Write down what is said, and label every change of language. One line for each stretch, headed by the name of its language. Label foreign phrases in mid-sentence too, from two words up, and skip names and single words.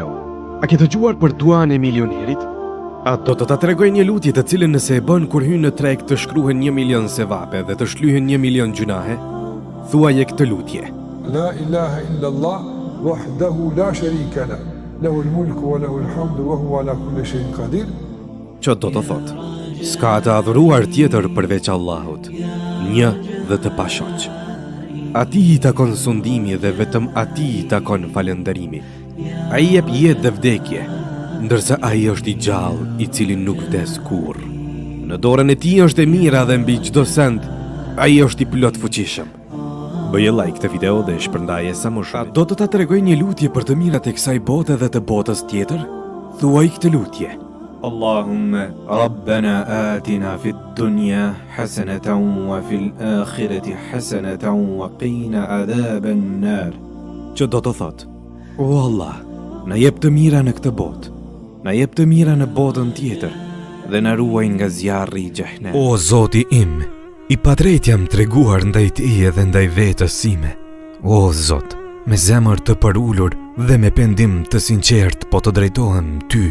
Albanian: A ke dëgjuar për duan e milionerit? A do të ta tregoj një lutje të cilën nëse e bën kur hyn në treg të shkruhen 1 milion sevape dhe të shlyhen 1 milion gjunahe? Thuaje këtë lutje.
Arabic: لا إله إلا الله وحده لا شريك لا له الملك وله الحمد وهو على كل شيء قدير.
Albanian: Që do të thot, s'ka të adhuruar tjetër përveç Allahut, një dhe të pashoq. Ati i takon sundimi dhe vetëm ati i takon falënderimi. Ai jep jetë dhe vdekje, ndërsa ai është i gjallë i cili nuk vdes kurrë. Në dorën e tij është e mira dhe mbi çdo send ai është i plot fuqishëm. Bëje like këtë video dhe shpërndaje sa më shumë. A do të ta tregoj një lutje për të mirat e kësaj bote dhe të botës tjetër? Thuaj këtë lutje.
Arabic: اللهم ربنا آتنا في الدنيا حسنة وفي الآخرة حسنة وقنا عذاب النار.
Albanian: Që do të thot, o Allah, na jep të mira në këtë botë, na jep të mira në botën tjetër dhe na ruaj nga zjarri i xhehenem. O Zoti im, i padrejt jam treguar ndaj Tije dhe ndaj vetës sime. O Zot, me zemër të parullur dhe me pendim të sinqert po të drejtohem Ty.